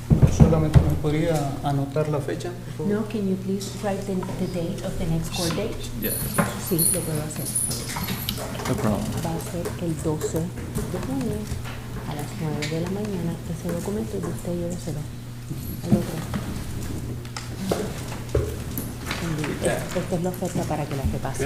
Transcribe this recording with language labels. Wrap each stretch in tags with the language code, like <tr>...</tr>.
<es>Solamente me podría anotar la fecha, por favor?</es> <en>No, can you please write the date of the next court date? Yes.</en> <es>Sí, lo puedo hacer.</es> <en>No problem.</en> <es>Va a ser el 12 de junio a las 9 de la mañana. Ese documento de usted lléveselo. El otro. Esta es la oferta para que la repase.</es>